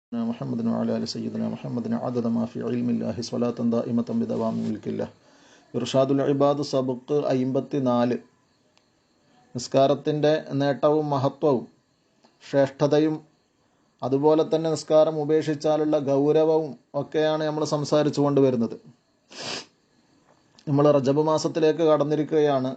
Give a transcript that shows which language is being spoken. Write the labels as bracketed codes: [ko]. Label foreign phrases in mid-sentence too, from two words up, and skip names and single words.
[ar] محمد وعلى آل سيدنا محمد عدد ما في علم الله صلاة دائمة بدوام ملك الله. [ml] ഇർഷാദുൽ ഇബാദ് സബക്ക് 54. നിസ്കാരത്തിൻ്റെ നേട്ടവും മഹത്വവും ശ്രേഷ്ഠതയും അതുപോലെ തന്നെ നിസ്കാരം ഉപേക്ഷിച്ചാലുള്ള ഗൗരവവും ഒക്കെയാണ് നമ്മൾ സംസാരിച്ചു കൊണ്ടുവരുന്നത്. നമ്മൾ റജബ് മാസത്തിലേക്ക് കടന്നിരിക്കുകയാണ്.